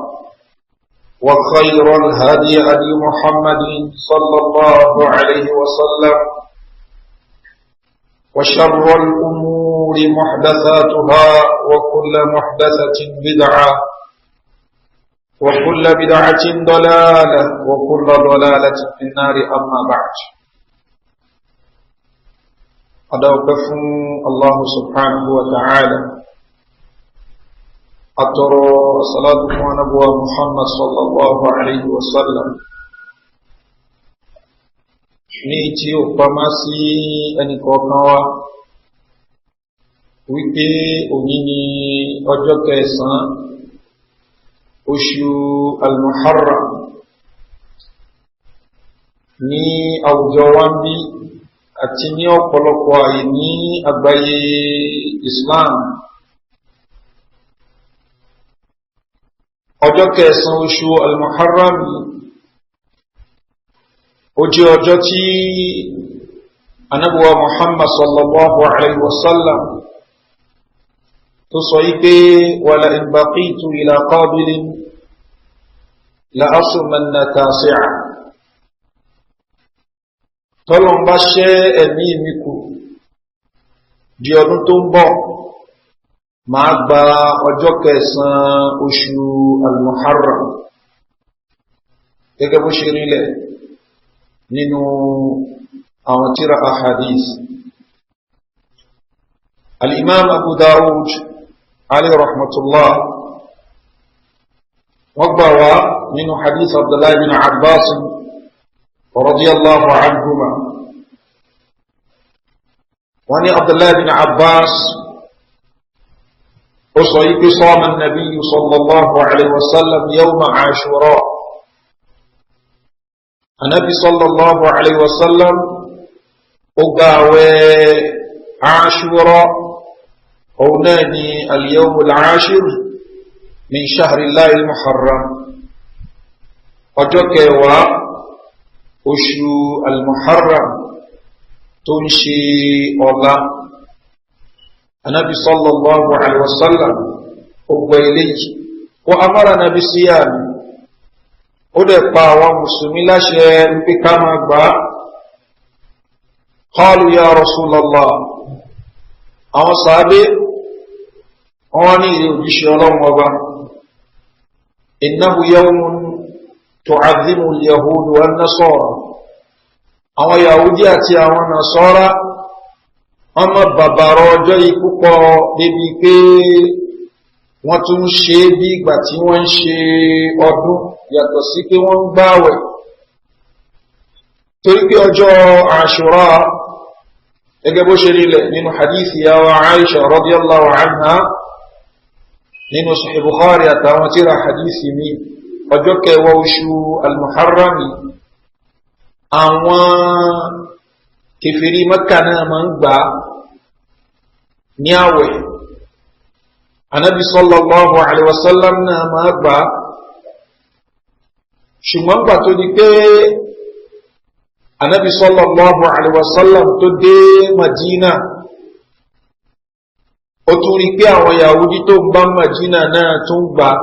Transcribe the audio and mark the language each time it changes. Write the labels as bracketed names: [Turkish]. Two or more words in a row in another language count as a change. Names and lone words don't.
[Arabic] وخير الهدي هدي محمد صلى الله عليه وسلم وشر الأمور محدثاتها وكل محدثة بدعة وكل بدعة ضلالة وكل ضلالة في النار أما بعد أدعوكم الله سبحانه وتعالى أترى صلاة ونبوة محمد صلى الله عليه وسلم [Yoruba] ní tí ó pamá sí ẹnìkọ̀ọ̀kan wa wípé òní ni ọjọ́ kẹsàn-án oṣù al-Muharram ní àwùjọ wa ń bí àti ní ọ̀pọ̀lọpọ̀ àyè ní àgbáyé Islam. Ọjọ́ kẹsàn-án oṣù al-Muharram ó jẹ́ ọjọ́ tí Ànábì wa Muhammad [Arabic] صلى الله عليه وسلم [Yoruba] tó sọ wípé [Arabic] ولئن بقيت إلى قابل لأصومن التاسع [Yoruba] tọ́lọ̀ ń bá ṣẹ́ ẹ̀mí mi kù di ọdún tó ń bọ̀ máa gba ọjọ́ kẹsàn-án oṣù al-Muharram gẹ́gẹ́ bó ṣe rílẹ̀ nínú àwọn tírà ahadith. Al-Imam Abu Dawud [Arabic] عليه رحمة الله [Yoruba] wọ́n gbà wá nínú hadith Abdullah bin Abbas [Arabic] رضي الله عنهما. [Yoruba] wọ́n ní Abdullah bin Abbas ó sọ yí pé [Arabic] صام النبي صلى الله عليه وسلم يوم عاشوراء. [Yoruba] Ànábì [Arabic] صلى الله عليه وسلم [Yoruba] ó gba àwẹ̀ Ashura òun náà ni [Arabic] اليوم العاشر من شهر الله المحرم, [Yoruba] ọjọ́ kẹwàá oṣù al-Muharram tó ń ṣe ọ̀la. Ànábì [Arabic] صلى الله عليه وسلم [Yoruba] ó gba eléyìí [Arabic] وأمر النبي صيامه, [Yoruba] ó dẹ̀ pa àwọn mùsùlùmí láṣẹ wípé ká máa gbà á. [Arabic] قالوا يا رسول الله, [Yoruba] àwọn sàábé wọ́n ní ilé òjíṣẹ́ Ọlọ́run ọba, [Arabic] إنه يوم تعظمه اليهود والنصارى, [Yoruba] àwọn Yahudi àti àwọn Nasara wọ́n mọ̀ bàbàrọ̀ ọjọ́ yìí púpọ̀ débi pé wọ́n tún ń ṣe bí ìgbà tí wọ́n ń ṣe ọdún yàtọ̀ sí pé wọ́n ń gbààwẹ̀. Torí pé ọjọ́ Ashura gẹ́gẹ́ bó ṣe rílẹ̀ nínú hadithi yàwó Aisha [Arabic] رضي الله عنها [Yoruba] nínú Sahih Bukhari àtàwọn tírà hadithi mi, ọjọ́ kẹwàá oṣù al-Muharram àwọn kèfèrí Mẹ́kà náà máa ń gbà ní àwẹ̀. Ànábì [Arabic] صلى الله عليه وسلم [Yoruba] náà máa gbà á, ṣùgbọ́n gbà tó di pé Ànábì [Arabic] صلى الله عليه وسلم [Yoruba] tó dé Madina, ó tún rí pé àwọn Yahudi tó ń bá Madina náà tún gbà á.